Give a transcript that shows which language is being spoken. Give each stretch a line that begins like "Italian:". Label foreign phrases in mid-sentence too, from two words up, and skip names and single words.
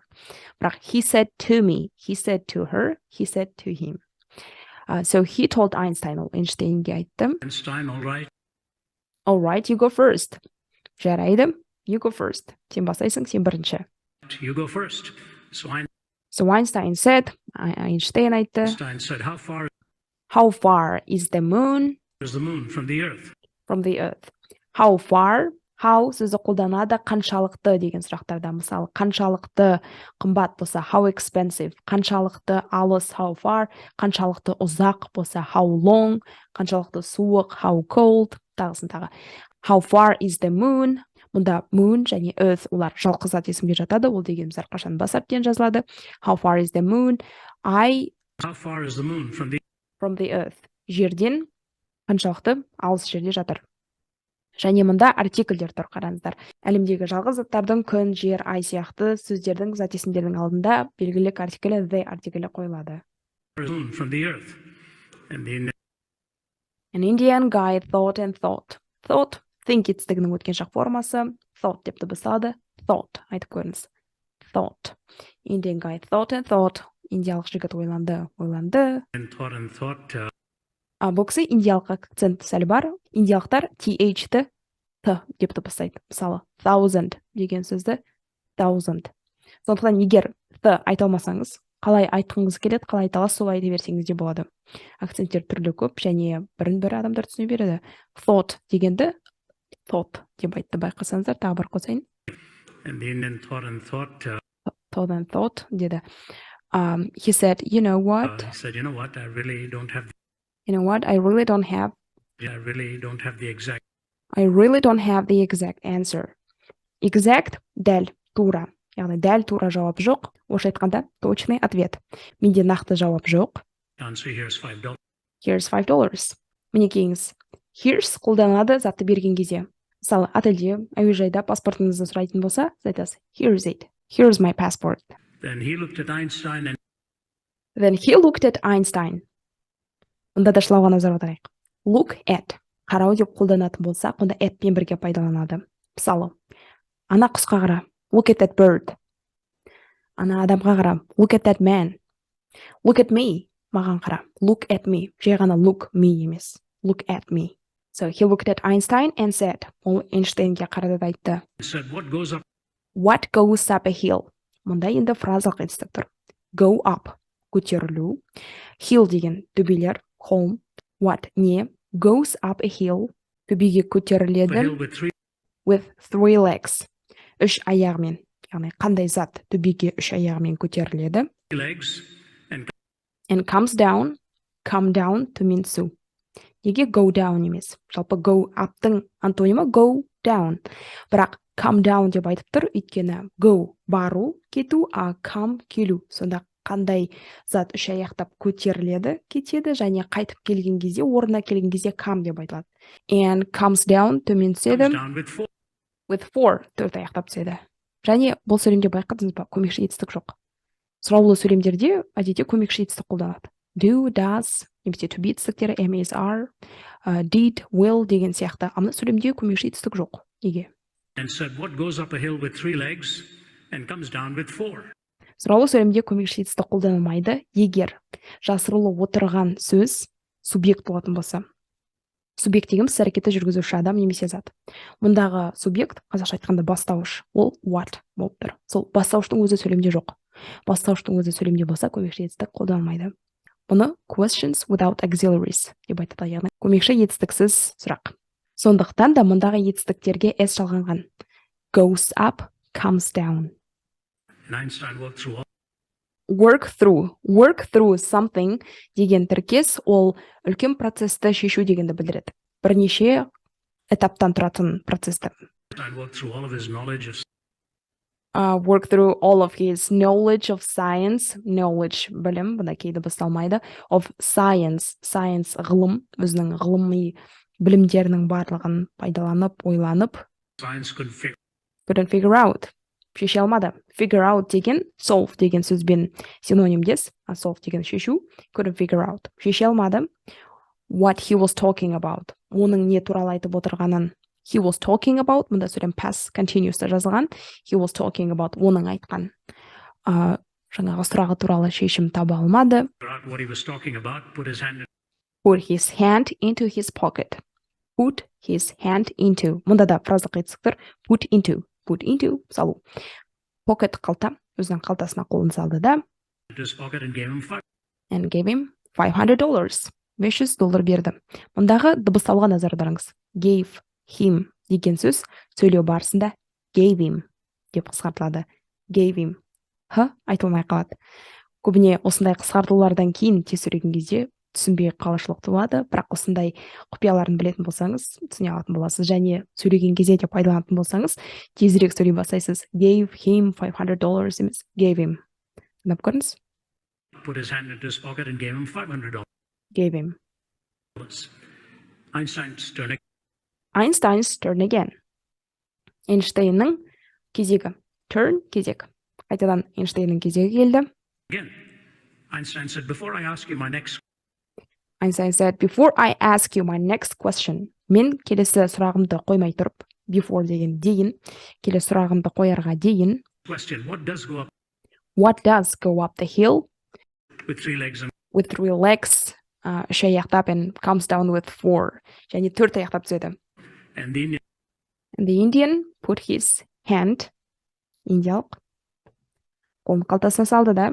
English: Бірақ he said to me, he said to her, he said to him. So he told Einstein,
Kazakh: ол Эйнштейнге айтты.
English: Einstein, all right. All right, you go first. Жарайды, you go first.
Kazakh: Сен бастайсың, сен бірінші.
English: You go first. So Einstein said, Einstein айтты. Einstein said, How far is the moon? Is the moon from the earth? From the earth. How far?
Kazakh: How сөзі қолданады қаншалықты деген сұрақтарда. Мысалы, қаншалықты қымбат болса,
English: how expensive.
Kazakh: Қаншалықты алыс,
English: how far.
Kazakh: Қаншалықты ұзақ болса,
English: how long.
Kazakh: Қаншалықты суық,
English: how cold.
Kazakh: Тағысын тағы.
English: How far is the moon?
Kazakh: Мұнда moon және earth олар жалғыз зат есімге жатады. Ол дегеніміз әрқашан бас әріптен жазылады.
English: How far is the moon? How far is the moon from the earth.
Kazakh: Жерден қаншалықты алыс жерде жатыр. Және мұнда артикльдер тұр, қараңыздар. Әлемдегі жалғыз заттардың күн, жер, ай сияқты сөздердің зат есімдердің алдында белгілік артиклі the артиклі қойылады.
English: From the earth. An Indian guy thought and thought. Thought, think
Kazakh: етістігінің өткен шақ формасы. Thought деп дыбысталады. Thought, айтып көріңіз.
English: Thought. Indian guy thought and thought.
Kazakh: Индиялық жігіт ойланды. Бұл кісі индиялық акцент сәл бар. Индиялықтар th-ті т деп дыбыстайды. Мысалы, 1000 деген сөзді thousand. Сондықтан егер т айта алмасаңыз, қалай айтқыңыз келеді, қалай айта аласыз, солай айта берсеңіз де болады. Акценттер түрлі көп және бірін-бірі адамдар түсіне береді. Thought дегенді thought деп айтты, байқасаңыздар, тағы бір қосайын.
English: And the Indian thought and thought деді. He said, you know what? He said, you know what? I really don't have the exact answer.
Kazakh: Exact дәл, тура. Яғни дәл тура жауап жоқ. Орысша айтқанда
Russian: точный ответ.
Kazakh: Менде нақты жауап жоқ.
English: Answer, Here's $5. Мінекейіңіз.
Kazakh: Here's қолданады затты берген кезде. Мысалы, отельде, әуежайда паспортыңызды сұрайтын болса, сіз айтасыз,
English: here's it. Here's my passport. Then he looked at Einstein.
Kazakh: Мұнда да шылауға назар аударайық.
English: Look at.
Kazakh: Қарау деп қолданатын болса, онда at пен бірге пайдаланады. Мысалы, ана құсқа қара.
English: Look at that bird.
Kazakh: Ана адамға қара.
English: Look at that man. Look at me.
Kazakh: Маған қара.
English: Look at me.
Kazakh: Жай ғана
English: look me емес. Look at me. So he looked at Einstein and said,
Kazakh: ол Эйнштейнге қарады да айтты.
English: What goes up a hill?
Kazakh: Мұнда енді фразалық етістік тұр.
English: Go up.
Kazakh: Көтерілу. Hill деген төбелер.
English: Home. What? Не. Goes up a hill.
Kazakh: Төбеге көтеріледі.
English: With 3 legs. 3 аяғымен.
Kazakh: Яғни қандай зат төбеге 3 аяғымен көтеріледі.
English: And comes down. Come down
Kazakh: төмен түсу. Неге
English: go down
Kazakh: емес? Жалпы
English: go up'тың
Kazakh: антонимі
English: go down.
Kazakh: Бірақ
English: come down
Kazakh: деп айтып тұр, өйткені go бару, кету, а come келу. Сонда қандай зат үш аяқтап көтеріледі, кетеді, және қайтып келген кезде, орнына келген кезде come деп айтылады.
English: And comes down
Kazakh: төмен түседі.
English: With four
Kazakh: төрт аяқтап түседі. Және бұл сөйлемде байқадыңыз ба, көмекші етістік жоқ. Сұраулы сөйлемдерде әдетте көмекші етістік қолданады.
English: Do, does,
Kazakh: немесе
English: to be
Kazakh: етістіктері
English: am, is, are, did, will
Kazakh: деген сияқты. Амына сөйлемде көмекші етістік жоқ. Неге?
English: And said, what goes up a hill with 3 legs and comes down with 4?
Kazakh: Сұраулы сөйлемде көмекші етістік қолданылмайды, егер жасырылы отырған сөз субъект болатын болса. Субъект деген іс әрекетті жүргізуші адам немесе зат. Мұндағы субъект, қазақша айтқанда бастауыш, ол what болып тұр. Сол бастауыштың өзі сөйлемде жоқ. Бастауыштың өзі сөйлемде болса, көмекші етістік қолданылмайды. Бұны
English: questions without auxiliaries
Kazakh: деп айтады, яғни көмекші етістіксіз сұрақ. Сондықтан да мұндағы етістіктерге s жалғанған.
English: Goes up, comes down. Einstein Work through something
Kazakh: деген тіркес ол үлкен процесті шешу дегенді білдіреді. Бірнеше этаптан тұратын процесті.
English: Work through all of his knowledge of science, knowledge білім,
Kazakh: бұнда кейді басталмайды,
English: of science,
Kazakh: science ғылым, өзінің ғылыми білімдерінің барлығын пайдаланып, ойланып,
English: couldn't figure out,
Kazakh: шеше алмады.
English: Figure out
Kazakh: деген solve деген сөзбен синонимдес, solve деген шешу,
English: couldn't figure out,
Kazakh: шеше алмады.
English: What he was talking about,
Kazakh: оның не туралы айтып отырғанын.
English: He was talking about,
Kazakh: мұнда сөйлем
English: past continuous
Kazakh: жазылған.
English: He was talking about,
Kazakh: оның айтқан жаңағы сұрағы туралы шешім таба алмады.
English: Put his hand into his pocket. Put his hand into.
Kazakh: Мұнда да фразалық етістіктер
English: put into
Kazakh: салу. Pocket қалта, өзінің қалтасына қолын салды да.
English: And gave him $500.
Kazakh: $500 берді. Мұндағы дыбысталуға назар аударыңыз.
English: Gave him
Kazakh: деген сөз сөйлеу барысында
English: gave him
Kazakh: деп қысқартылады.
English: Gave him.
Kazakh: Айтылмай қалады. Көбіне осындай қысқартулардан кейін тез сөйлеген кезде түсінбей қалушылық туады, бірақ осындай құпияларын білетін болсаңыз, түсіне алатын боласыз, және сөйлеген кезде де пайдаланатын болсаңыз, тезірек сөйлей бастайсыз.
English: Gave him $500 емес, gave him.
Kazakh: Тыңдап көріңіз.
English: Put his hand into his pocket and gave him $500. Gave him. Einstein's turn again.
Kazakh: Эйнштейннің кезегі. Turn, кезек. Қайтадан Эйнштейннің кезегі келді.
English: Again. Einstein said, before I ask you my next question.
Kazakh: Мен келесі сұрағымды қоймай тұрып, before деген дейін, келесі сұрағымды қоярға дейін.
English: Question, what does go up the hill? With 3 legs. With 3 legs.
Kazakh: Үш аяқтап
English: and comes down with 4.
Kazakh: Және 4 аяқтап түседі.
English: And the Indian put his hand,
Kazakh: индиялық, қолын қалтасына салды да.